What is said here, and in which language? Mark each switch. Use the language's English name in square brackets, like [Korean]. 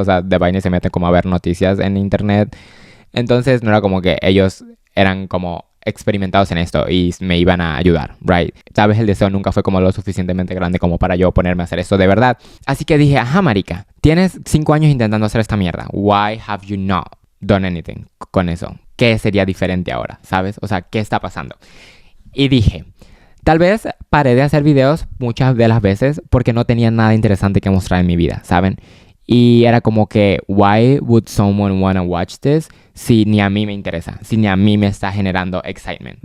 [Spanish] O sea, de vaina se meten como a ver noticias en internet. Entonces no era como que ellos eran como experimentados en esto y me iban a ayudar, right? Tal vez el deseo nunca fue como lo suficientemente grande como para yo ponerme a hacer esto de verdad. Así que dije, ajá, marica, tienes 5 años intentando hacer esta mierda. [English] Why have you not done anything [Spanish] con eso? ¿Qué sería diferente ahora? ¿Sabes? O sea, ¿qué está pasando? Y dije, tal vez paré de hacer videos muchas de las veces porque no tenía nada interesante que mostrar en mi vida, ¿saben? Y era como que, [English] why would someone wanna watch this [Spanish] si ni a mí me interesa, si ni a mí me está generando excitement?